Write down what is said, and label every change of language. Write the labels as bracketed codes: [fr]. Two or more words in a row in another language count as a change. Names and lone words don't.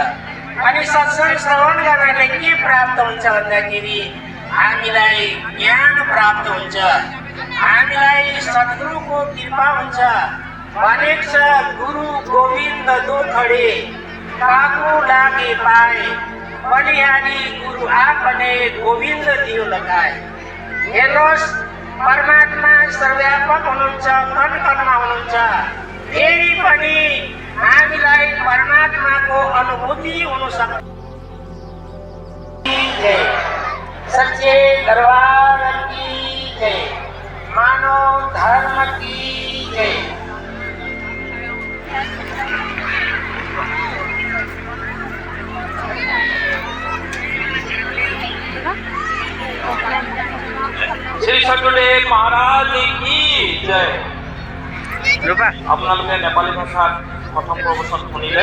[ne] अनि सत्संग श्रवण गर्नाले के प्राप्त हुन्छ भन्दाखेरि हामीलाई ज्ञान प्राप्त हुन्छ, हामीलाई सद्गुरुको कृपा हुन्छ भनेको छ [hi] गुरु गोविन्द दोखडे कागु लागे पाए बलिहारी गुरु आपने गोविन्द दियो लगाए। [ne] हेर्नुहोस्, परमात्मा सर्वव्यापक हुनुहुन्छ, कण कणमा हुनुहुन्छ। फेरि पनि हामीलाई परमात्माको अनुभूति हुन सक्छ। [hi] सच्चे दरबार की जय, मानव धर्म की जय। श्री सद्गुरुदेव महाराज की जय। [as] আপোনালোকে নেপালী ভাষাত প্ৰথম প্ৰবচন শুনিলে।